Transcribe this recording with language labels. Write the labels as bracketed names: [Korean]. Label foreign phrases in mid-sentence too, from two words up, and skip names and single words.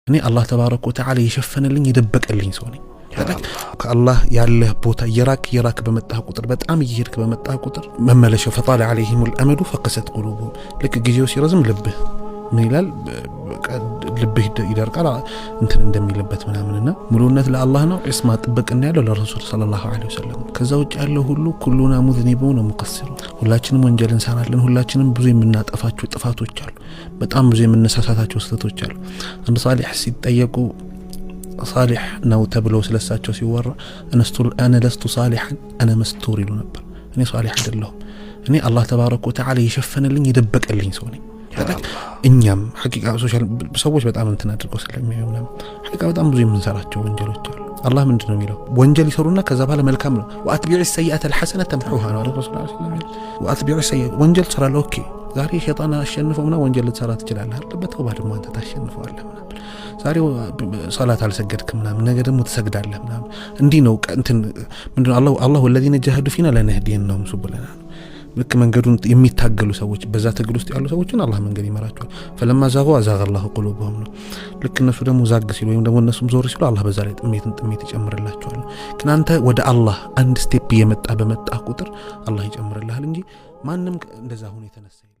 [Amharic] እኔ አላህ [Arabic] تبارك وتعالى [Amharic] የሸፈነልኝ የደበቀልኝ ሰው ነኝ። ከአላህ ያለህ ቦታ የራክ በመጣህ ቁጥር በጣም እየሄድክ በመጣህ ቁጥር መመለሻው ፈጣለ [Arabic] عليهم الامد فقست قلوبهم [Amharic] ልክ ጊዜው ሲረዝም ልብህ ምን ይላል ልብህ ይደርቃል እንትን እንደሚልበት ምናምንና ሙሉነት ለአላህ ነው። እስማ ጥበቅና ያለው ለረሱል [Arabic] صلى الله عليه وسلم። [Amharic] ከዛ ውጭ ያለው ሁሉ [Arabic] كلنا مذنبون مقصر፣ [Amharic] ሁላችንም ወንጀል እንሰራለን። ሁላችንም ብዙ የምናጠፋቸው ጥፋቶች አሉ። በጣም ብዙ የምንሳሳታቸው ስህተቶች አሉ። አንድ ሷሊህ ሲጠየቁ صالح ነው ተብለው ስለሳቸው ሲወራ እነ [Arabic] لست صالحا انا مستور [Amharic] ይሉ ነበር። እኔ ሷሊህ አይደለሁም። እኔ አላህ [Arabic] تبارك وتعالى [Amharic] የሸፈነልኝ የደበቀልኝ ሰው ነኝ። እኛም ሐቂቃ ሶሻል ሰዎች በጣም እንትን አድርገው ስለሚያዩና ሐቂቃ በጣም ብዙ የምንሰራቸው ወንጀሎች አሉ። አላህ ምንድነው የሚለው? ወንጀል ይሰሩና ከዛ በኋላ መልካም ነው [Arabic] وأتبع السيئة الحسنة تمحوها [Amharic] ነው ረሱል [Arabic] صلى الله عليه وسلم። وأتبع السيئة [Amharic] ወንጀል ሰራለው ኦኬ ዛሬ ሸይጣን አሸንፈውና ወንጀል ልትሰራ ትችላለህ አይደል? በተውባ ደግሞ አንተ ታሸንፈዋለህ ምናምን። ዛሬ ሶላት አልሰገድክም ምናምን ነገ ደግሞ ትሰግዳለህ ምናምን። እንዲህ ነው እንትን ምንድነው አላሁ [Arabic] الذين جاهدوا فينا لنهدينهم سبلنا። [Amharic] ልክ መንገዱን የሚታገሉ ሰዎች በዛ ትግል ውስጥ ያሉ ሰዎችን አላህ መንገድ ይመራቸዋል። [Arabic] فلما زاغوا زاغ الله قلوبهم [Amharic] ነው። ልክ እነሱ ደግሞ ዛግ ሲሉ ወይም ደግሞ እነሱም ዞር ሲሉ አላህ በዛ ላይ ጥሜት ይጨምርላቸዋል። ግን አንተ ወደ አላህ አንድ ስቴፕ በመጣ ቁጥር አላህ ይጨምርልሃል እንጂ ማንም እንደዛ ሆነ የተነሳ